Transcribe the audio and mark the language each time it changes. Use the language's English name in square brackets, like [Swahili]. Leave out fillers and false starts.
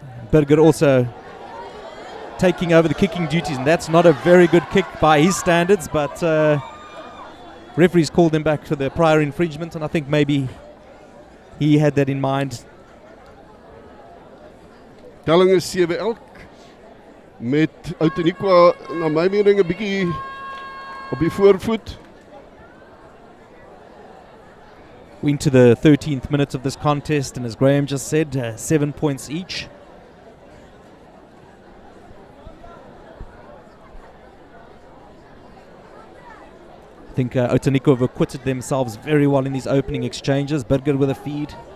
[English] Berger also taking over the kicking duties, and that's not a very good kick by his standards, but referees called him back for the prior infringement, and I think maybe he had that in mind. [Afrikaans] Telling is 7 elk met Outeniqua na my mening 'n bietjie op die voorvoet. [English] We're into the 13th minute of this contest, and as Graham just said, 7 points each. I think Outeniqua have acquitted themselves very well in these opening exchanges. Berger with a feed.